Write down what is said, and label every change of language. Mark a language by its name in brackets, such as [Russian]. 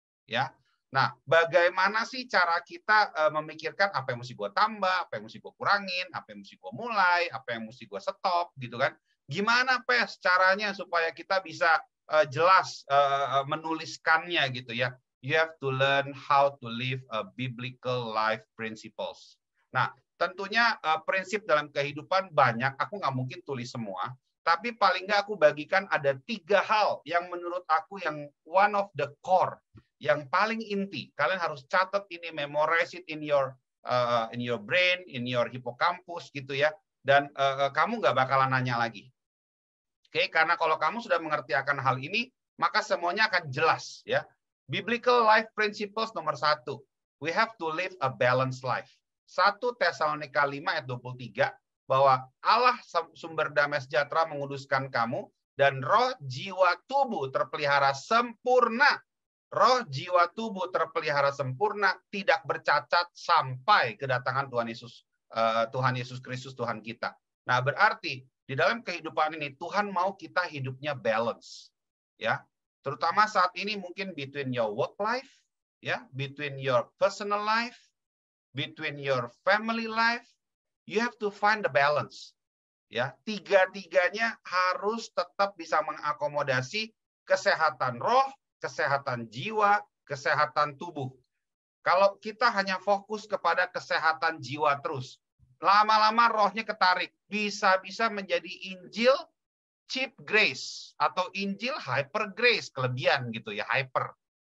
[Indonesian] Ya, nah, bagaimana sih cara kita memikirkan apa yang mesti gue tambah, apa yang mesti gue kurangin, apa yang mesti gue mulai, apa yang mesti gue stop, gitu kan? Gimana Pes caranya supaya kita bisa jelas menuliskannya gitu ya? [English] You have to learn how to live a biblical life principles. [Indonesian] Nah, tentunya prinsip dalam kehidupan banyak, aku nggak mungkin tulis semua, tapi paling nggak aku bagikan ada 3 hal yang menurut aku yang [English] one of the core, [Indonesian] yang paling inti. Kalian harus catat ini, [English] memorize it in your brain, in your hippocampus [Indonesian] gitu ya, dan kamu nggak bakalan nanya lagi. Oke, karena kalau kamu sudah mengerti akan hal ini, maka semuanya akan jelas ya. [English] Biblical life principles [Indonesian] nomor 1, [English] we have to live a balanced life. [Indonesian] 1 Tesalonika 5 ayat 23, bahwa Allah sumber damai sejahtera menguduskan kamu, dan roh, jiwa, tubuh terpelihara sempurna. Roh, jiwa, tubuh terpelihara sempurna, tidak bercacat sampai kedatangan Tuhan Yesus Kristus, Tuhan kita. Nah, berarti di dalam kehidupan ini Tuhan mau kita hidupnya balance. Ya. Terutama saat ini mungkin [English] between your work life, ya, between your personal life, between your family life, you have to find the balance. [Indonesian] Ya, 3-tiganya harus tetap bisa mengakomodasi kesehatan roh, kesehatan jiwa, kesehatan tubuh. Kalau kita hanya fokus kepada kesehatan jiwa terus, lama-lama rohnya ketarik, bisa-bisa menjadi Injil cheap grace atau Injil hyper grace, kelebihan gitu ya, hyper.